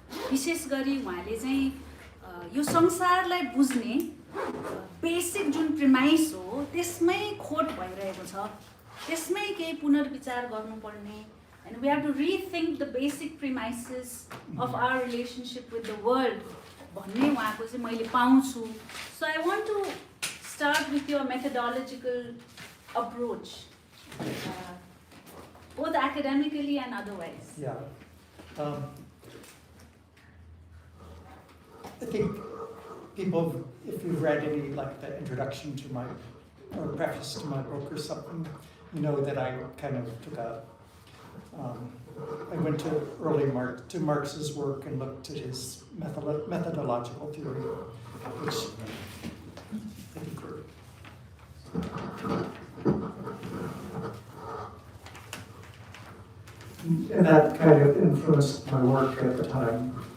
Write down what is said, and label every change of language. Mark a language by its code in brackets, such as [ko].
[ne] विशेष गरी उहाँले चाहिँ यो संसारलाई बुझ्ने बेसिक जुन प्रिमाइस हो त्यसमै खोट भइरहेको छ, त्यसमै केही पुनर्विचार गर्नुपर्ने। [en] And we have to rethink the basic premises of our relationship with the world. [ne] भन्ने उहाँको चाहिँ मैले पाउँछु। [en] So I want to start with your methodological approach, both academically and otherwise. Yeah. I think people, if you've read any like the introduction to my or preface to my book or something, you know that I kind of took I went to to Marx's work and looked at his methodological theory, which I think and that kind of influenced my work at the time.